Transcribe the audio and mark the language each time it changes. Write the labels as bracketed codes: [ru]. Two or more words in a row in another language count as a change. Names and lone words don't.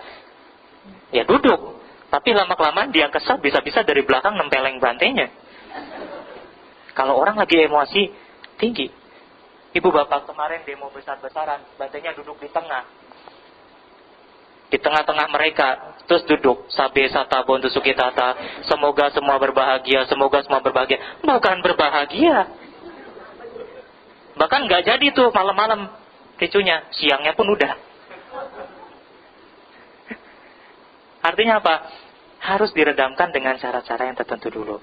[id] Ya duduk. Tapi lama-kelamaan dia kesal, bisa-bisa dari belakang nempeleng Bantenya. Kalau orang lagi emosi tinggi. Ibu bapak kemarin demo besar-besaran, Bantenya duduk di tengah. Di tengah-tengah mereka, terus duduk. [pi] Sabe sata bontu sukitata. [id] Semoga semua berbahagia, semoga semua berbahagia. Bukan berbahagia. Bahkan nggak jadi tuh malam-malam ricunya. Siangnya pun udah. Artinya apa? Harus diredamkan dengan cara-cara yang tertentu dulu.